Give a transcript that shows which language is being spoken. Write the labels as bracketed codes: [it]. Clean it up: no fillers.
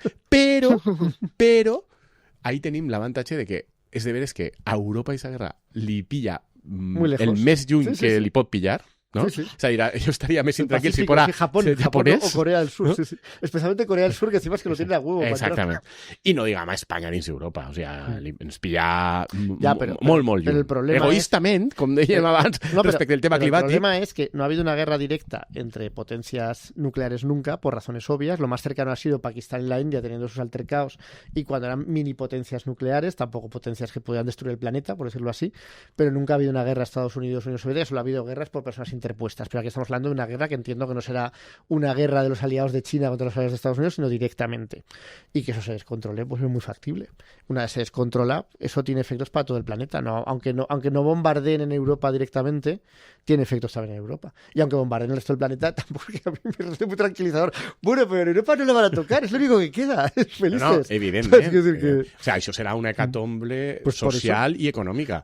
[ca] Però ahí tenim l'avantatge de que és de veres que a Europa aquesta guerra li pilla el més lluny que li pot pillar, ¿no? Sí. [es] O sea, yo estaría más intranquilo si fuera Japón o Corea del Sur, ¿no? Sí. Especialmente Corea del Sur, que encima es que lo tiene a huevo. [ca] Exactament. I no diguem a Espanya dins Europa. O sigui, ens pilla molt lluny. [es] Pero el problema [ca] egoístament, com dèiem abans, respecte al tema climático. [es] El problema es que no ha habido una guerra directa entre potencias nucleares nunca, por razones obvias. Lo más cercano ha sido Pakistán y la India teniendo sus altercados, y cuando eran mini potencias nucleares, tampoco potencias que podían destruir el planeta, por decirlo así, pero nunca ha habido una guerra Estados Unidos-Unión Soviética, solo ha habido guerras por personas interpuestas, pero aquí estamos hablando de una guerra que entiendo que no será una guerra de los aliados de China contra los aliados de Estados Unidos, sino directamente, y que eso se descontrole, pues es muy factible. Una vez se descontrola, eso tiene efectos para todo el planeta, aunque no bombardeen en Europa directamente, tiene efectos también en Europa, y aunque bombardeen el resto del planeta, tampoco, a mí me resulta muy tranquilizador. Bueno, pero en Europa no la van a tocar, es lo único que queda, es felices. [ca] No, evidentment. O sea, això serà una hecatombe social i econòmica.